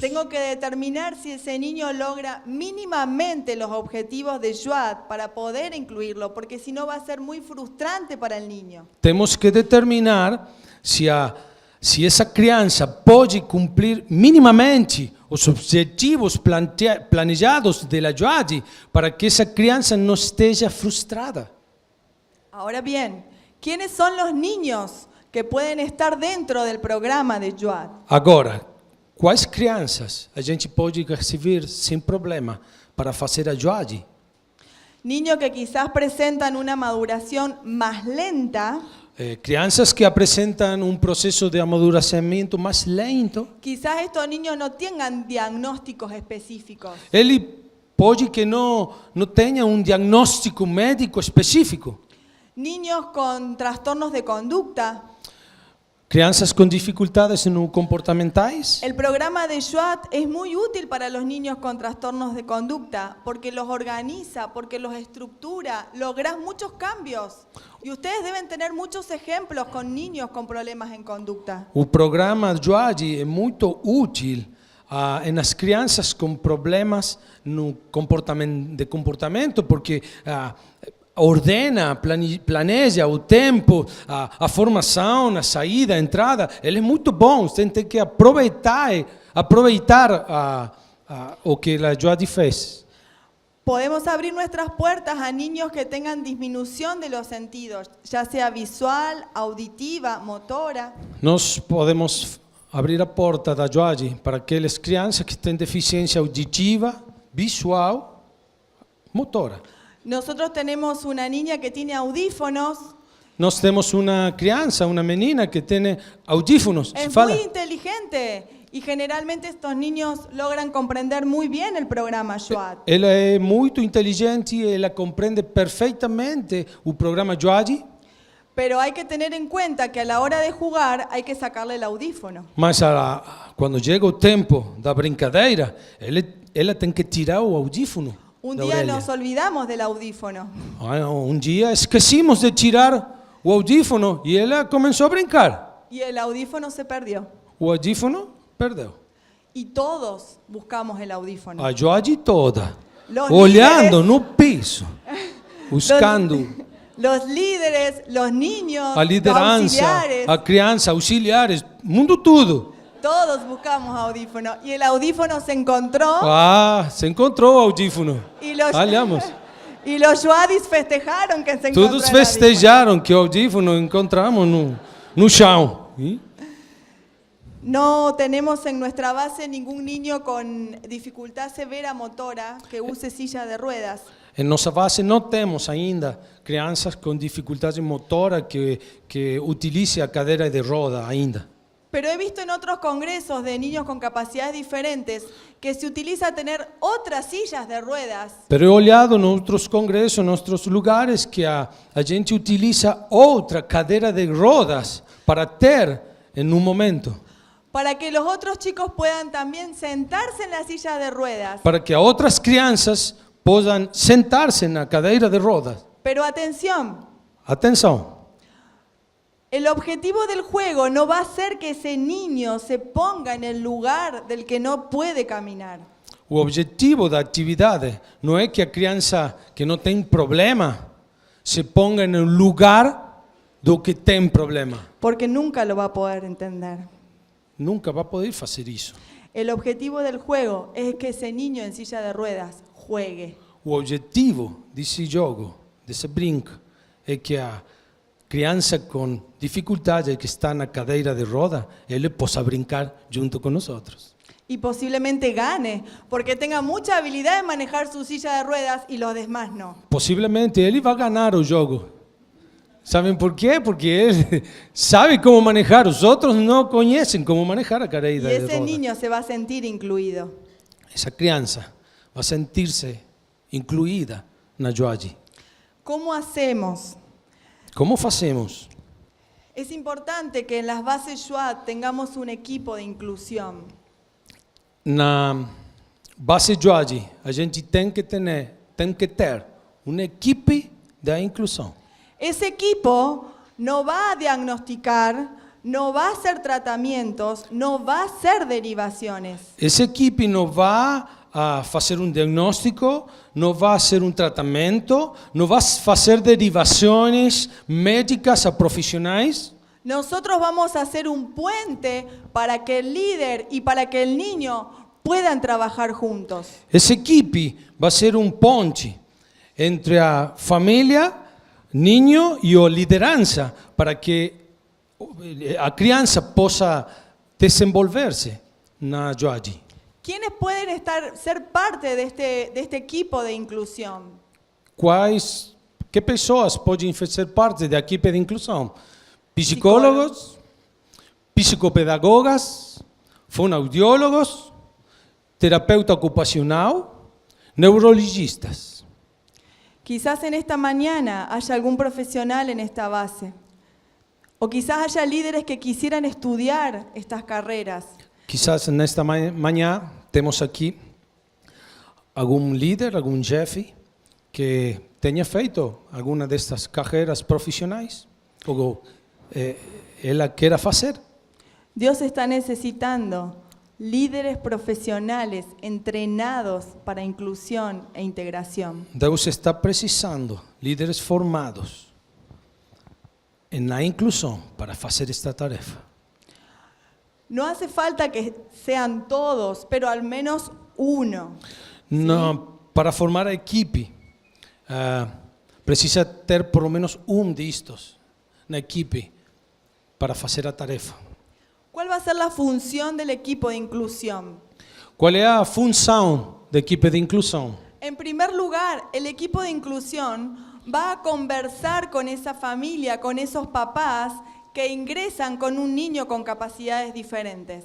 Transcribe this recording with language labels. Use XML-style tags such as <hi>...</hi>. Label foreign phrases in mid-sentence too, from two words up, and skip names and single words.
<es>Tengo que determinar si ese niño logra mínimamente los objetivos de Joad para poder incluirlo, porque si no va a ser muy frustrante para el niño.</es> <pt>Temos que determinar se essa criança pode cumprir minimamente os objetivos planejados da Joad para que essa criança não esteja frustrada.</pt> <es>Ahora bien, ¿quiénes son los niños que pueden estar dentro del programa de Joad?</es> <pt>Agora, quais crianças a gente pode receber sem problema para fazer a Joad?</pt> <es>Niños que quizás presentan una maduración más lenta,</es> <pt>Crianças que apresentam processo de amadurecimento mais lento.</pt> <es>quizás estos niños no tengan diagnósticos específicos,</es> <pt>Ele pode que não tenha diagnóstico médico específico.</pt> <es>niños con trastornos de conducta.</es> <pt>Crianças com dificuldades comportamentais.</pt> <es>El programa de Joad es muy útil para los niños con trastornos de conducta porque los organiza, porque los estructura, logras muchos cambios. Y ustedes deben tener muchos ejemplos con niños con problemas en conducta.</es> <pt>O programa Joad é muito útil nas crianças com problemas no de comportamento, porque ordena, planeja o tempo, a formação, a saída, a entrada. Ele é muito bom, você tem que aproveitar o que a Joadi fez.</pt> <es>Podemos abrir nuestras puertas a niños que tengan disminución de los sentidos, ya sea visual, auditiva, motora.</es> <pt>Nós podemos abrir a porta da Joadi para aquelas crianças que têm deficiência auditiva, visual, motora.</pt> <es>Nosotros tenemos una niña que tiene audífonos.</es> <pt>Nós temos uma criança, uma menina que tem audífonos.</pt> <es>Es</es> <pt>Fala.</pt> <es>muy inteligente y generalmente estos niños logran comprender muy bien el programa Joad.</es> <pt>Ela é muito inteligente, ela compreende perfeitamente o programa Joadi,</pt> <es>Pero hay que tener en cuenta que a la hora de jugar hay que sacarle el audífono.</es> <pt>mas quando chega o tempo da brincadeira, ela tem que tirar o audífono</pt> <es>Un</es> <pt>da</pt> <es>día</es> <pt>orelha.</pt> <es>nos olvidamos del audífono</es> <pt>Um dia esquecemos de tirar o audífono e ela começou a brincar.</pt> <es>y el audífono se perdió.</es> <pt>O audífono perdeu.</pt> <es>Y todos buscamos el audífono.</es> <pt>A Joadi toda,</pt> <es>Los</es> <pt>olhando</pt> <es>líderes-</es> <pt>no piso, buscando</pt> <es>Los líderes, los niños,</es> <pt>a</pt> <es>los</es> <pt>liderança,</pt> <es>auxiliares,</es> <pt>a criança, auxiliares, mundo tudo.</pt> <es>todos buscamos audífono. Y el audífono se encontró</es> <pt>Se encontrou o audífono.</pt> <es>y los,</es> <pt>Olhamos.</pt> <es>y los Joadis festejaron que se encontró</es> <pt>Todos</pt> <es>el audífono.</es> <pt>festejaram que o audífono encontramos no chão. E</pt> <es>No tenemos en nuestra base ningún niño con dificultad severa motora que use silla de ruedas.</es> <pt>em nossa base não temos ainda crianças com dificuldade motora que utilize a cadeira de roda ainda.</pt> <es>Pero he visto en otros congresos de niños con capacidades diferentes que se utiliza tener otras sillas de ruedas Pero he</es> <pt>olhado em outros congressos, em outros lugares, que a gente utiliza outra cadeira de rodas para ter em um momento,</pt> <es>para que los otros chicos puedan también sentarse en la silla de ruedas.</es> <pt>para que outras crianças possam sentar-se na cadeira de rodas.</pt> <es>Pero atención,</es> <pt>Atenção,</pt> <es>el objetivo del juego no va a ser que ese niño se ponga en el lugar del que no puede caminar.</es> <pt>o objetivo da atividade não é que a criança que não tem problema se ponga no lugar do que tem problema.</pt> <es>Porque nunca lo va a poder entender.</es> <pt>Nunca vai poder fazer isso.</pt> <es>El objetivo del juego es que ese niño en silla de ruedas juegue.</es> <pt>O objetivo desse jogo, desse brinco, é que a criança com dificuldade que está na cadeira de roda, ele possa brincar junto com nós outros.</pt> <es>Y posiblemente gane, porque tenga mucha habilidad en manejar su silla de ruedas y los demás no.</es> <pt>Possivelmente ele vai ganhar o jogo. Sabem por quê? Porque ele sabe como manejar, os outros não conhecem como manejar a</pt> <es>Y</es> <pt>cadeira de</pt> <es>ese</es> <pt>roda.</pt> <es>niño se va a sentir incluido.</es> <pt>Essa criança vai sentir-se incluída na Joadi.</pt> <es>¿Cómo hacemos?</es> <pt>Como fazemos?</pt> <es>Es importante que en las bases Joad tengamos un equipo de inclusión.</es> <pt>Na base Joadi, a gente tem que ter uma equipe da inclusão.</pt> <es>Ese equipo no va a diagnosticar, no va a hacer tratamientos, no va a hacer derivaciones.</es> <pt>Essa equipe não vai fazer um diagnóstico, não vai fazer um tratamento, não vai fazer derivações médicas a profissionais.</pt> <es>Nosotros vamos a hacer un puente para que el líder y para que el niño puedan trabajar juntos.</es> <pt>Essa equipe vai ser ponte entre a família, ninho e a liderança para que a criança possa desenvolver-se na Joadi.</pt> <es>¿Quiénes pueden ser parte de este equipo de inclusión?</es> <pt>Que pessoas podem fazer parte da equipe de inclusão?</pt> <es>Psicólogos, psicopedagogas, fonoaudiólogos, terapeuta ocupacional, neurologistas. Quizás en esta mañana haya algún profesional en esta base. O quizás haya líderes que quisieran estudiar estas carreras.</es> <pt>Quizás nesta manhã temos aqui algum líder, algum chefe que tenha feito alguma destas carreiras profissionais ou ela queira fazer.</pt> <es>Dios está necesitando líderes profesionales entrenados para inclusión e integración.</es> <pt>Deus está precisando líderes formados na inclusão para fazer esta tarefa.</pt> <es>No hace falta que sean todos, pero al menos uno.</es> <pt>Para formar a equipe, precisa ter</pt> <es>por lo menos</es> <pt>destes na equipe para fazer a tarefa.</pt> <es>¿Cuál va a ser la función del equipo de inclusión?</es> <pt>Qual é a função da equipe de inclusão?</pt> <es>En primer lugar, el equipo de inclusión va a conversar con esa familia, con esos papás que ingresan con un niño con capacidades diferentes.</es>